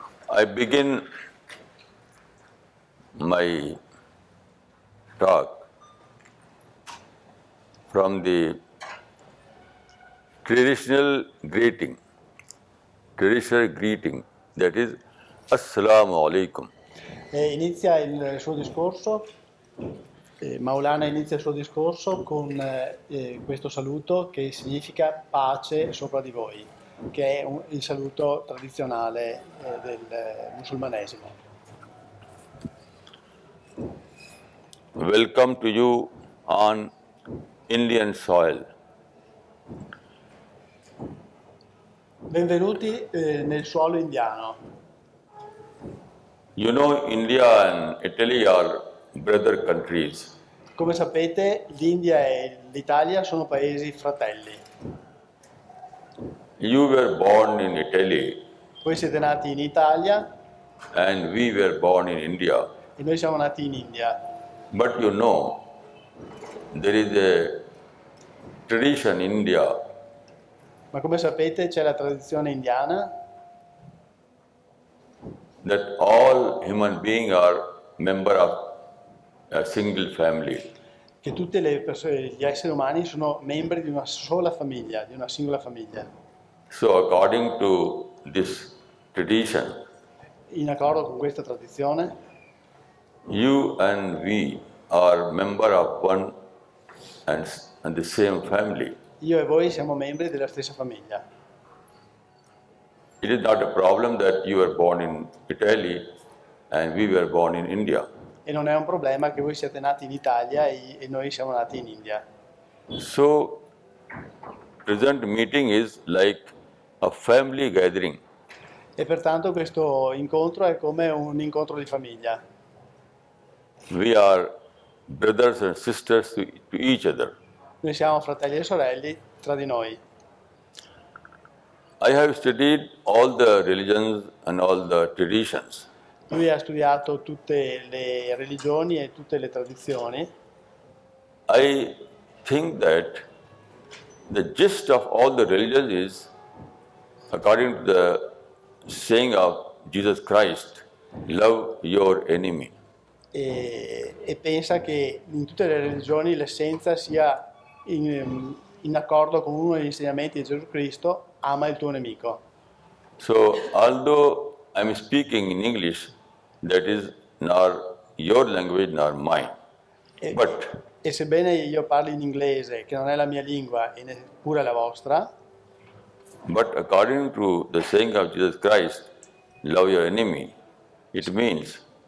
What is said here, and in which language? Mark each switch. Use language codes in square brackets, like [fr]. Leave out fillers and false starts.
[en] I begin my talk from the traditional greeting, that is Assalamu alaikum. [it] Inizia il suo discorso, Maulana inizia il suo discorso con questo saluto che significa pace sopra di voi, che è il saluto tradizionale del musulmanesimo. [en] Welcome to you on Indian soil. [it] Benvenuti nel suolo indiano. [en] You know, India and Italy are brother countries. [it] Come sapete, l'India e l'Italia sono paesi fratelli. [en] You were born in Italy [it] Voi siete nati in Italia [en] and we were born in India. [it] e noi siamo nati in India. [en] But you know, there is a tradition in India [it] Ma come sapete c'è la tradizione indiana [en] that all human beings are member of a single family. [it] che tutte le persone, gli esseri umani sono membri di una sola famiglia, di una singola famiglia. [en] So according to this tradition, [it] In accordo con questa tradizione, [en] you and we are member of one and the same family. [it] io e voi siamo membri della stessa famiglia. [en] It is not a problem that you were born in Italy and we were born in India. [it] E non è un problema che voi siate nati in Italia e noi siamo nati in India. [en] So present meeting is like a family gathering. [it] E pertanto questo incontro è come un incontro di famiglia. [en] We are brothers and sisters to each other. [it] Noi siamo fratelli e sorelle tra di noi. [en] I have studied all the religions and all the traditions. [it] Lui ha studiato tutte le religioni e tutte le tradizioni. [en] I think that the gist of all the religions is, according to the saying of Jesus Christ, love your enemy. [it] E pensa che in tutte le religioni l'essenza sia in accordo con uno degli insegnamenti di Gesù Cristo: ama il tuo nemico. [en] So, although I'm speaking in English, that is nor your language nor mine. But [it] E sebbene io parli in inglese, che non è la mia lingua e neppure la vostra, [en] according to the saying of Jesus Christ, love your enemy, it means